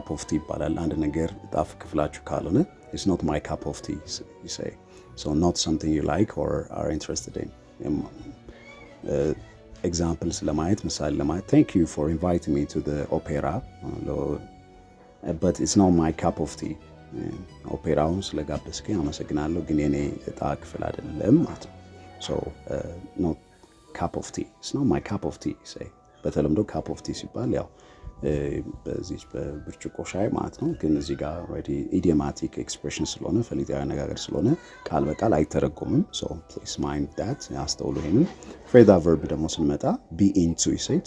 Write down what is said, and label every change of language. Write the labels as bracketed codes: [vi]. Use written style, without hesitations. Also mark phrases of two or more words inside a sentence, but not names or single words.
[en] of tea [am] ይባላል። አንድ ነገር ጣፍ ክፍላችሁ ካልሆነ [en] it's not my cup of tea you say so not something you like or are interested in። examples [am] ለማየት ምሳሌ ለማየት [en] thank you for inviting me to the opera but it's not my cup of tea [am] ኦፔራውን ስለጋበዝከኝ አመሰግናለሁ ግን የኔ እጣ ክፍል አይደለም ማለት ነው። [en] so not cup of tea it's not my cup of tea you say። በተለምዶ cup of tea [am] ሲባል ያው በዚህ በብርጭቆ ሻይ ማለት ነው። ግን እዚህ ጋር [en] already idiomatic expression [am] ስለሆነ ፈሊጣዊ አነጋገር ስለሆነ ቃል በቃል አይተረጎምም። [en] so please mind that [am] አስተውሉ ይሄንን። [en] phrasal verb [am] ደግሞ ስንመጣ [en] be into you say to